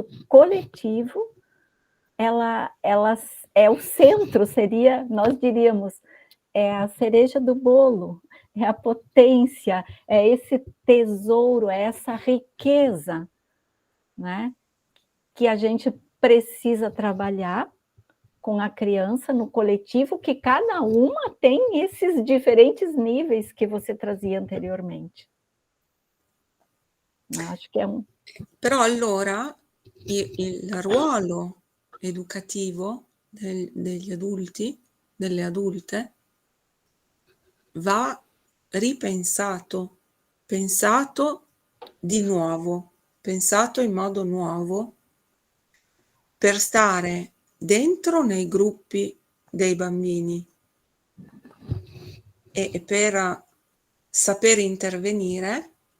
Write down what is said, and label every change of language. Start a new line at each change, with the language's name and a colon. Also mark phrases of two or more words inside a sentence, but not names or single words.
Portuguese: coletivo, ela é o centro, seria, nós diríamos, é a cereja do bolo, é a potência, é esse tesouro, é essa riqueza, né, que a gente precisa trabalhar com a criança no coletivo, que cada uma tem esses diferentes níveis que você trazia anteriormente.
Italian: Acho che è un... Però allora il ruolo educativo degli adulti, delle adulte, va ripensato, pensato di nuovo, pensato in modo nuovo per stare dentro nei gruppi dei bambini e per saper intervenire